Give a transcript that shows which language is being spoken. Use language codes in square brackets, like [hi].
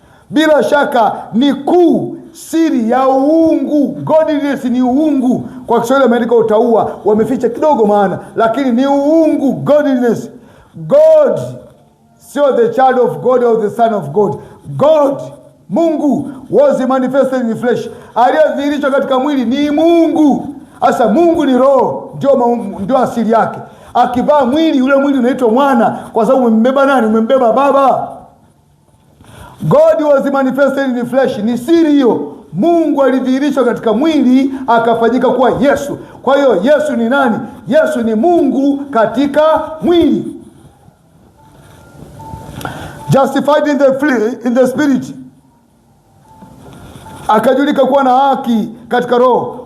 [sw] Bila shaka ni kuu siri ya uungu. Godliness ni uungu. Kwa Kiswahili ameandika utaua, wameficha kidogo maana, lakini ni uungu, godliness. [en] God, [sw] sio [en] the child of God or the son of God. God, Mungu, was manifested in flesh. [sw] Aliyedhihirishwa katika mwili ni Mungu. Asa Mungu ni roho, ndio asili yake. Akivaa mwili, ule mwili unaitwa mwana, kwa sababu umembeba nani? Umembeba Baba. [en] God was manifested in flesh. [sw] Ni siri hiyo. Mungu alidhihirishwa katika mwili akafanyika kuwa Yesu. Kwa hiyo Yesu ni nani? Yesu ni Mungu katika mwili. [en] Justified in the spirit, [sw] akajulika kuwa na haki katika roho.